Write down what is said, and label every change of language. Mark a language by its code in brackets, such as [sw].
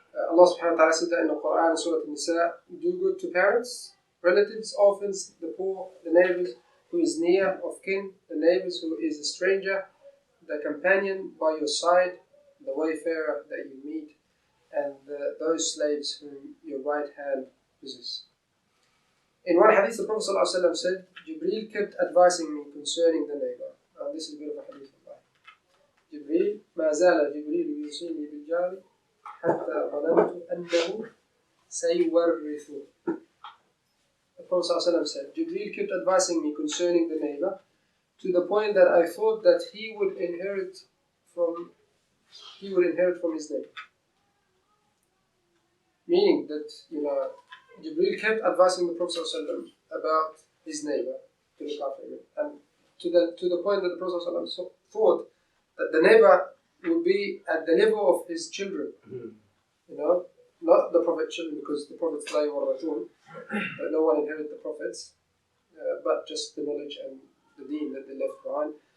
[en] Allah subhanahu wa ta'ala said that in the Quran, Surah An-Nisa, do good to parents, relatives, orphans, the poor, the neighbors who is near of kin, the neighbors who is a stranger, the companion by your side, the wayfarer that you meet, and those slaves whom your right hand possesses. In one hadith, the Prophet ﷺ said, Jibreel kept advising me concerning the neighbor. And this is a bit of a hadith of life. [ar] Jibreel, ما زال جبريل يوصيني بالجار حتى ظننت أنه سيورثه. [en] The Prophet ﷺ said, Jibreel kept advising me concerning the neighbor to the point that I thought that he would inherit from his neighbor. Meaning that, Jibreel kept advising the Prophet ﷺ about his neighbor to look after him, and to the point that the Prophet ﷺ thought that the neighbor would be at the level of his children, not the Prophet's children, because the Prophet's la yuwarrathun, that no one inherits the Prophets, but just the knowledge and the Deen that they left behind.